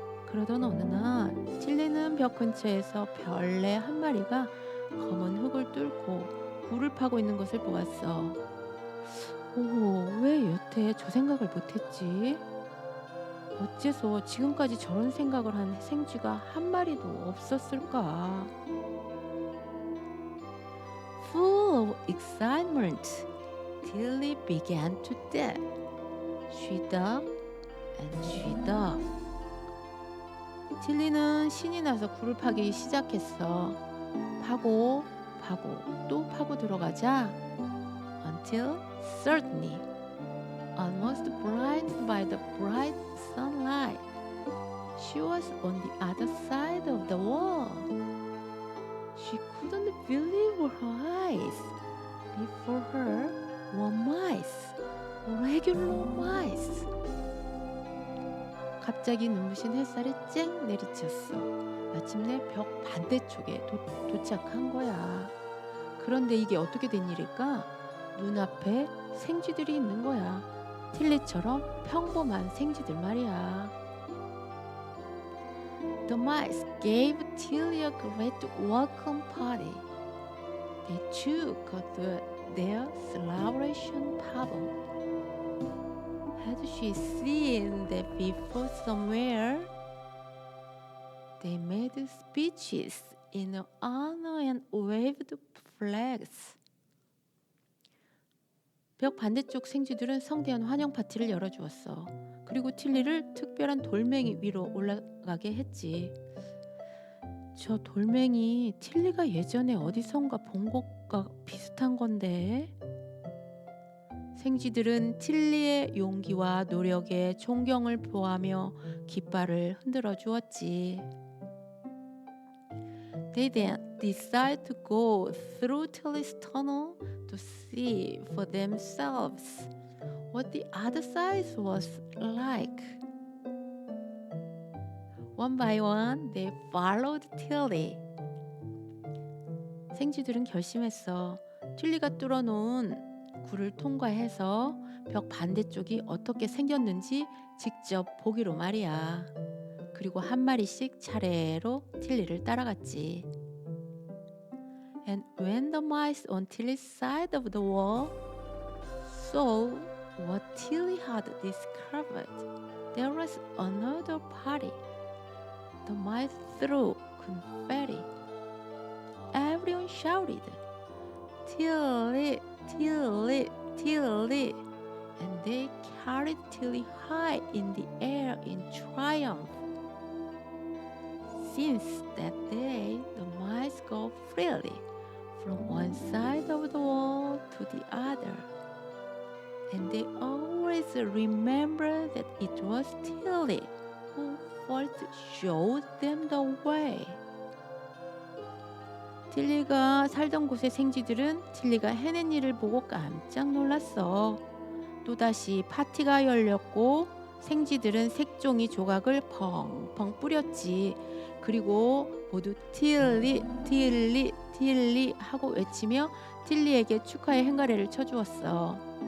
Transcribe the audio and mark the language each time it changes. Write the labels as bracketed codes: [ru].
[ko] 그러던 어느 날 틸리는 벽 근처에서 벌레 한 마리가 검은 흙을 뚫고 굴을 파고 있는 것을 보았어. 오, 왜 여태 저 생각을 못했지? 어째서 지금까지 저런 생각을 한 생쥐가 한 마리도 없었을까? [en] Full of excitement, Tilly began to dig. She dug and she dug. [ko] 틸리는 신이 나서 굴을 파기 시작했어. 파고 또 파고 들어가자. [en] Until suddenly, almost blinded by the bright sunlight, she was on the other side of the wall. She couldn't believe her eyes. Before her were mice, regular mice. [ko] 갑자기 눈부신 햇살이 쨍 내리쳤어. 마침내 벽 반대쪽에 도착한 거야. 그런데 이게 어떻게 된 일일까? 눈앞에 생쥐들이 있는 거야. 틸리처럼 평범한 생쥐들 말이야. [en] The mice gave Tilly a great welcome party. They took her to their celebration party. Had she seen them before somewhere? They made speeches in her honor and waved flags. [ko] 벽 반대쪽 생쥐들은 성대한 환영 파티를 열어주었어. 그리고 틸리를 특별한 돌멩이 위로 올라가게 했지. 저 돌멩이 틸리가 예전에 어디선가 본 것과 비슷한 건데. 생쥐들은 틸리의 용기와 노력에 존경을 표하며 깃발을 흔들어 주었지. [en] They then decided to go through Tilly's tunnel to see for themselves what the other side was like. One by one, they followed Tilly. [ko] 생쥐들은 결심했어. 틸리가 뚫어놓은 굴을 통과해서 벽 반대쪽이 어떻게 생겼는지 직접 보기로 말이야. 그리고 한 마리씩 차례로 틸리를 따라갔지. [en] And when the mice on Tilly's side of the wall saw what Tilly had discovered, there was another party. The mice threw confetti. Everyone shouted, "Tilly, Tilly, Tilly!" And they carried Tilly high in the air in triumph. Since that day, the mice go freely from one side of the wall to the other. And they always remember that it was Tilly who first showed them the way. [ko] 틸리가 살던 곳의 생쥐들은 틸리가 해낸 일을 보고 깜짝 놀랐어. 또다시 파티가 열렸고 생쥐들은 색종이 조각을 펑펑 뿌렸지. 그리고 모두 틸리, 틸리, 틸리 하고 외치며 틸리에게 축하의 행가래를 쳐주었어.